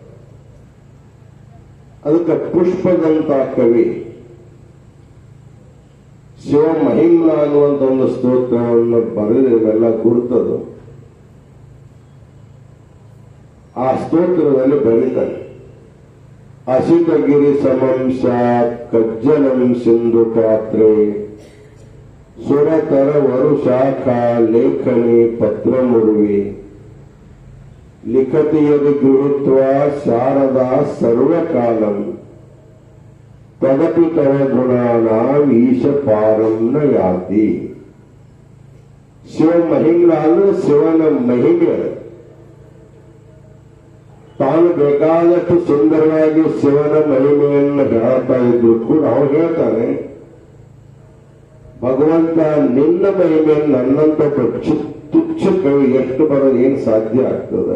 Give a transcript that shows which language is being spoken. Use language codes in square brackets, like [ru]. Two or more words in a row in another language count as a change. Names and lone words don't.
[kn] ಅದಕ್ಕೆ ಪುಷ್ಪದಂತ ಕವಿ ಶಿವ ಮಹಿಮ್ನ ಅನ್ನುವಂತ ಒಂದು ಸ್ತೋತ್ರವನ್ನು ಬರೆದು ಇವೆಲ್ಲ ಗುರುತದು. ಆ ಸ್ತೋತ್ರದಲ್ಲಿ ಬರೀತಾರೆ, [sa] ಅಸಿತಗಿರಿ ಸಮಂ ಸ್ಯಾತ್ ಕಜ್ಜಲಂ ಸಿಂಧು ಪಾತ್ರೆ ಸುರತರ ವರುಶಾಖಾ ಲೇಖನಿ ಪತ್ರಮುರುವಿ ಲಿಖತಿ ಯದಿ ಗೃಹೀತ್ವಾ ಶಾರದಾ ಸರ್ವಕಾಲಂ ತದಪಿ ತವ ಗುಣಾನಾಂ ಈಶ ಪಾರಂ ನ ಯಾತಿ. [kn] ಶಿವ ಮಹಿಮ್ನ ಅಂದ್ರೆ ಶಿವನ ಮಹಿಮೆ. ತಾನು ಬೇಕಾದಷ್ಟು ಸುಂದರವಾಗಿ ಶಿವನ ಮಹಿಮೆಯನ್ನು ಹೇಳ್ತಾ ಇದ್ರು ಕೂಡ ಅವನು ಹೇಳ್ತಾನೆ, ಭಗವಂತ ನಿನ್ನ ಮಹಿಮೆಯನ್ನು ನನ್ನಂತ ತುಚ್ಛ ಕವಿ ಎಷ್ಟು ಬರೋದು ಏನು ಸಾಧ್ಯ ಆಗ್ತದೆ?